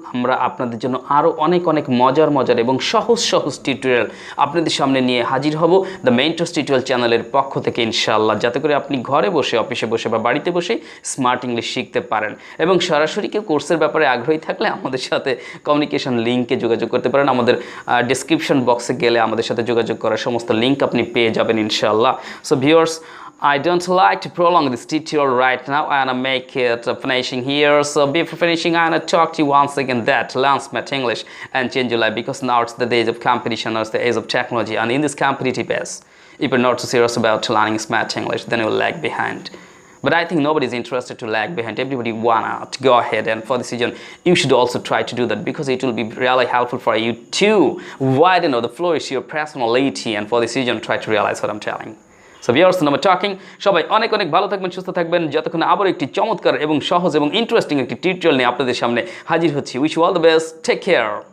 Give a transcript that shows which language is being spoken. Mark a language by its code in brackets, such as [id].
[bn] আমরা আপনাদের জন্য আরও অনেক অনেক মজার মজার এবং সহজ সহজ টিউটোরিয়াল আপনাদের সামনে নিয়ে হাজির হব দ্য মেন্টরস টিউটোরিয়াল চ্যানেলের পক্ষ থেকে ইনশাআল্লাহ, যাতে করে আপনি ঘরে বসে, অফিসে বসে বা বাড়িতে বসে স্মার্ট ইংলিশ শিখতে পারেন। এবং সরাসরি কেউ কোর্সের ব্যাপারে আগ্রহী থাকলে আমাদের সাথে কমিউনিকেশন লিঙ্কে যোগাযোগ করতে পারেন। আমাদের ডিসক্রিপশন বক্সে গেলে আমাদের সাথে যোগাযোগ করার সমস্ত লিঙ্ক আপনি পেয়ে যাবেন ইনশাআল্লাহ। [en] So viewers, I don't like to prolong this tutorial right now. I wanna make it finishing here. So before finishing, I wanna talk to you once again that learn smart English and change your life, because now it's the days of competition, or it's the age of technology, and in this competitive age, if you're not so serious about learning smart English, then you'll lag behind. But I think nobody's interested to lag behind. Everybody wanna to go ahead, and for this reason, you should also try to do that, because it will be really helpful for you to widen the flourish your personality, and for this reason, try to realize what I'm telling. So viewers, number talking, [bn] সবাই অনেক অনেক ভালো থাকবেন, সুস্থ থাকবেন। যতক্ষণ আবার একটি চমৎকার এবং সহজ এবং ইন্টারেস্টিং একটি টিউটোরিয়াল নিয়ে আপনাদের সামনে হাজির হচ্ছি। [en] Wish you all the best, take care.